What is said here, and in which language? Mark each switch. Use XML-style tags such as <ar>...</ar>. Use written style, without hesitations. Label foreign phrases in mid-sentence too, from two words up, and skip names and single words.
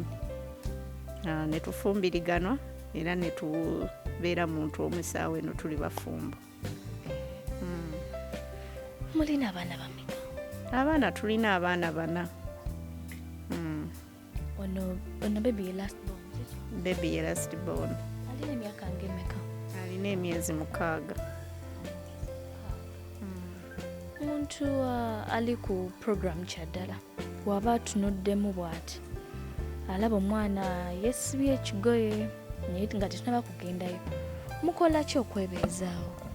<lg>Ne tufumbiriganwa era ne tubeera muntu omusaawe no tuli bafumbo. Mulina abaana bameka? Abaana tulina abaana 4. Ono baby ye</lg> <en>last born.</en> <lg>Baby ye</lg> <en>last born.</en> <lg>Alina emyaka ngemeka? Alina emyezi 6. Omuntu ali ku programu Kyaddala waba atunuddemu bw'ati alaba omwana yesibye ekigoye naye nga tetunaba kugendayo mukola ki okwebeezaawo?</lg>